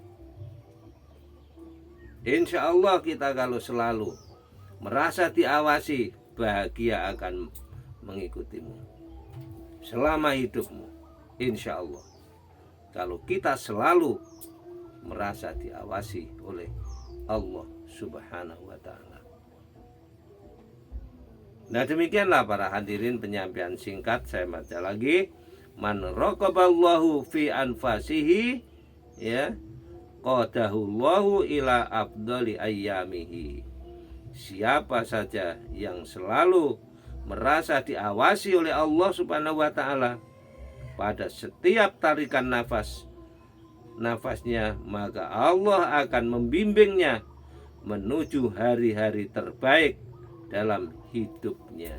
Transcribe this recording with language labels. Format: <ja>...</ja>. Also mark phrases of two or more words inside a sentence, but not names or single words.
<ar>إن شاء الله</ar> <id>kita kalau selalu merasa diawasi, bahagia akan mengikutimu selama hidupmu.</id> <ar>إن شاء الله,</ar> <id>kalau kita selalu merasa diawasi oleh Allah</id> <ar>سبحانه وتعالى.</ar> <id>Nah, demikianlah para hadirin penyampaian singkat. Saya baca lagi.</id> <ar>من راقب الله في أنفاسه, ya, قاده الله إلى أفضل أيامه.</ar> <id>Siapa saja yang selalu merasa diawasi oleh Allah</id> <ar>سبحانه وتعالى</ar> <id>pada setiap tarikan nafasnya, maka Allah akan membimbingnya menuju hari-hari terbaik dalam hidupnya.</id>